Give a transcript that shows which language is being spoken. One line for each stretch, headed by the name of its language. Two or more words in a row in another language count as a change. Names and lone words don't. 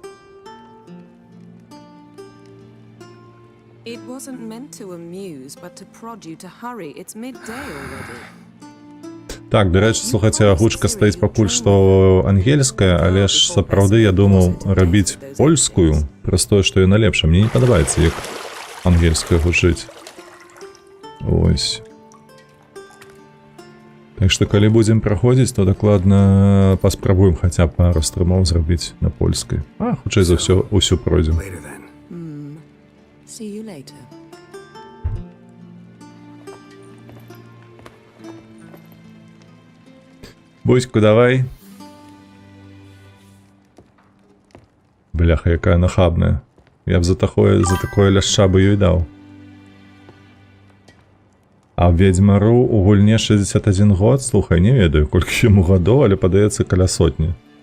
Belarusian: Так, дарэчы, слухайце, агучка стаіць пакуль што ангельская, але ж сапраўды я думаў рабіць польскую, праз тое, што яна лепша. Мне не падабаецца, як ангельская гучыць. Ось. Так што калі будзем праходзіць, то дакладна паспрабуем хаця б пару стрымоў зрабіць на польскай. А хутчэй за ўсё ўсё пройдзем.
English: See you later.
Belarusian: Буську, давай. Бляха, якая нахабная. Я б за такое ляшча бы ёй даў. А ведзьмару у гульне 61 год, слухай, не ведаю, колькі яму гадоў, але падаецца каля сотні.